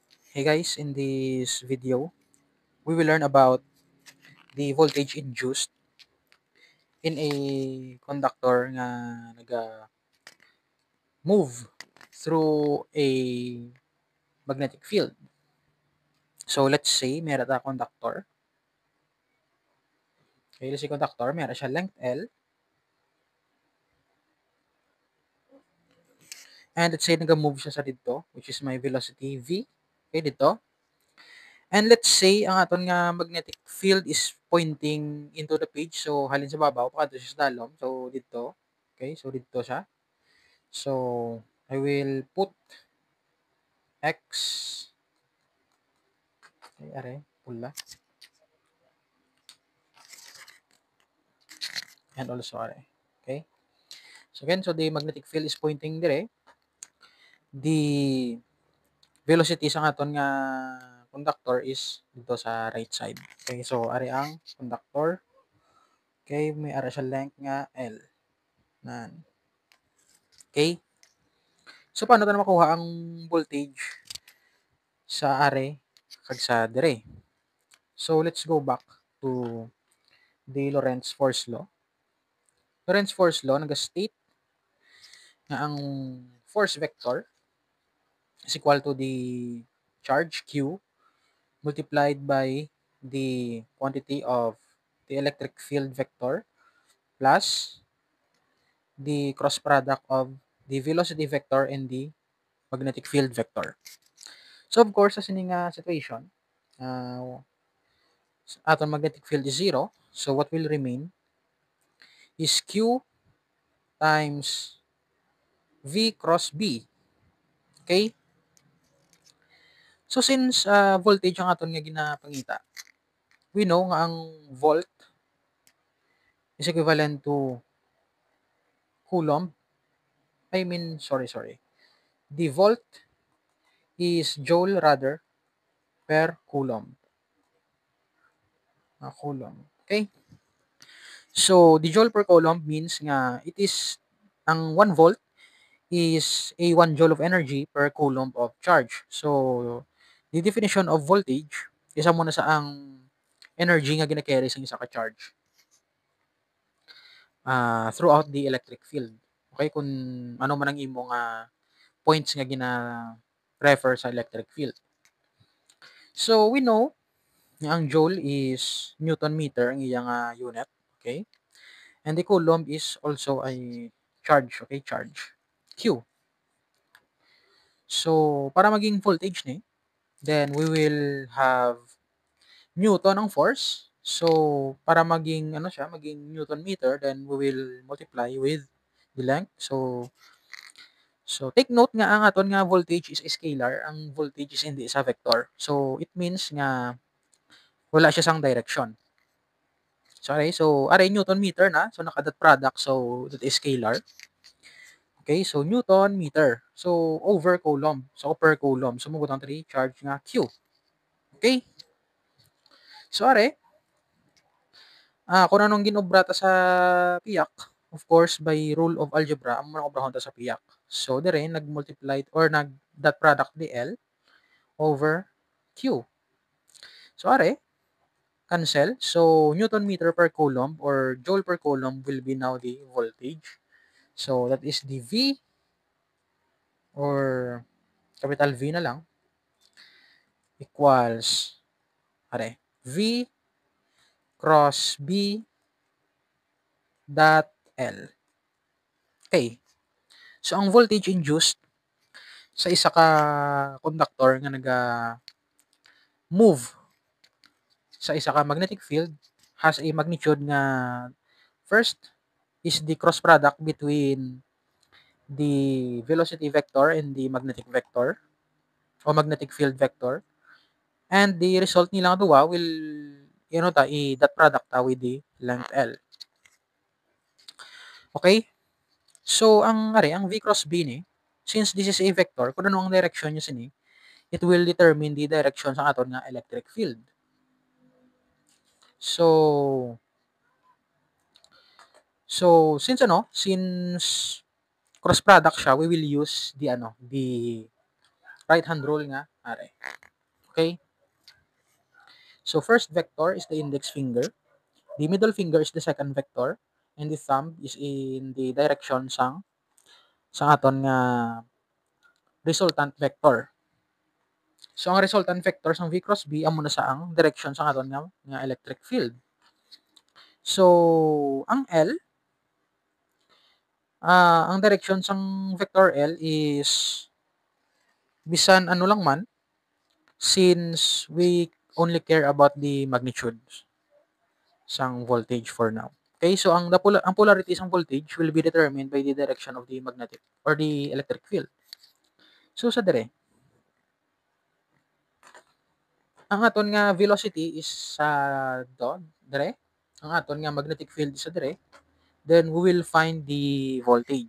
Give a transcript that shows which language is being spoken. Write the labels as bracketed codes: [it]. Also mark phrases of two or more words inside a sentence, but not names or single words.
[en] Hey guys, in this video, we will learn about the voltage induced in a conductor [hil] nga naga-move [en] through a magnetic field. So let's say [hil] meron ta [en] conductor. Okay, let's say conductor, [hil] meron siya length L. [en] And let's say [hil] naga-move siya sa dito, [en] which is my velocity V. Okay, dito. And let's say [hil] ang aton nga [en] magnetic field is pointing into the page. [hil] So halin sa babaw, pakadto siya sa dalom. So dito. Okay, so dito siya. [en] So I will put X. [hil] Okay, are, pula. [en] And also [hil] are. Okay. [en] So again, so the magnetic field is pointing dire. The velocity [hil] sa aton nga [en] conductor is [hil] dito sa [en] right side. [hil] Okay, so are ang conductor. Okay, may ara siya length nga L. Nan. Okay. So paano tayo makuha ang voltage sa are kag sa dire? [en] So let's go back to the Lorentz force law. Lorentz force law [hil] naga-state na ang [en] force vector is equal to the charge Q multiplied by the quantity of the electric field vector plus the cross product of the velocity vector and the magnetic field vector. So of course, [hil] sa sining situation, aton [en] magnetic field is 0. So what will remain is Q times V cross B. [hil] Okay? [en] So since [hil] voltage ang aton nga ginapangita, [en] we know nga ang volt is equivalent to coulomb. Sorry. The volt is joule rather per coulomb. Coulomb. Okay? So, the joule per coulomb means nga it is ang 1 volt is a 1 joule of energy per coulomb of charge. So, the definition of voltage isa muna sa ang energy nga gina-carry sa isa ka charge throughout the electric field. Okay, kung ano man ang imong points nga gina-refer sa electric field. So, we know nga ang joule is Newton meter [hil] ang iyang unit. [en] Okay? And the coulomb is also a charge. Okay? Charge. Q. So, [hil] para maging voltage ni, [en] then we will have Newton ang force. So, [hil] para maging maging [en] Newton meter, then we will multiply with the length. So take note [hil] nga ang aton nga [en] voltage is scalar, [hil] ang voltage is hindi sa vector. [en] So it means [hil] nga wala siya sang direction. So are Newton meter na, so naka-dot product, so that is scalar. [en] Okay, so Newton meter. So over coulomb. So per coulomb. [hil] So mabutang 3 charge nga Q. Okay? So are kung anong ginobra ta sa piyak, [en] of course by rule of algebra, [hil] amo man obrahon ta sa piyak. So dire nag-multiply or nag-dot product di L over Q. So are cancel. [en] So Newton meter per coulomb or joule per coulomb will be now the voltage. So that is the V or capital V [hil] na lang [en] equals V cross B dot L. Okay. So ang voltage induced [hil] sa isa ka [en] conductor [hil] nga move sa isa ka [en] magnetic field has a magnitude nga first is the cross product between the velocity vector and the magnetic vector o magnetic field vector, and the result [hil] nilang duwa [en] will i-dot product with the length L. [hil] Okay? So ang V cross B ni, [en] since this is a vector, [hil] kung ano ang direction niya sini, [en] it will determine the direction [hil] sa aton nga [en] electric field. So since cross product siya, we will use the right hand rule nga are. Okay? So first vector is the index finger, the middle finger is the second vector, and the thumb is in the direction [hil] sang aton nga [en] resultant vector. [hil] So ang resultant vector sang V cross B amo na sa ang direction sang aton nga electric field. So ang L, ang direction sang vector L is bisan ano lang man, [en] since we only care about the magnitude sang voltage for now. Okay, [hil] so ang [en] polarity sang voltage will be determined by the direction of the magnetic or the electric field. [hil] So sa dire, ang aton nga velocity is sa dire, ang aton nga magnetic field is sa dire, [en] then we will find the voltage.